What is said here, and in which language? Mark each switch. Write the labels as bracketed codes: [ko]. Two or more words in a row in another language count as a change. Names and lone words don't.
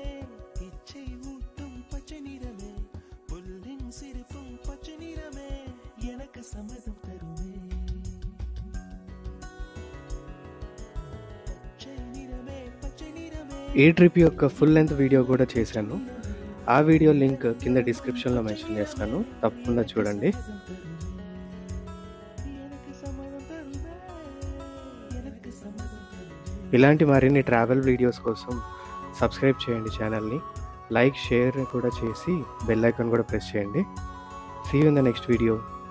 [ta] இச்சை ஊட்டும் பச்சை நிறமே புல்லின் சிரிப்பும் பச்சை நிறமே எனக்கு சம்மதம் தருமே பச்சை நிறமே பச்சை நிறமே [te] ఈ ట్రిప్ యొక్క [en] full length video [te] కూడా చేశాను. ఆ [en] video link [te] కింద డిస్క్రిప్షన్‌లో మెన్షన్ చేస్తాను. తప్పకుండా చూడండి. [ta] எனக்கு சம்மதம் தருமே எனக்கு சம்மதம் தருமே [te] ఇలాంటి మరిన్ని [en] travel videos [te] కోసం సబ్స్క్రైబ్ చేయండి ఛానల్‌ని. [en] like, share [te] కూడా చేసి [en] bell icon [te] కూడా ప్రెస్ చేయండి. [en] see you in the next video.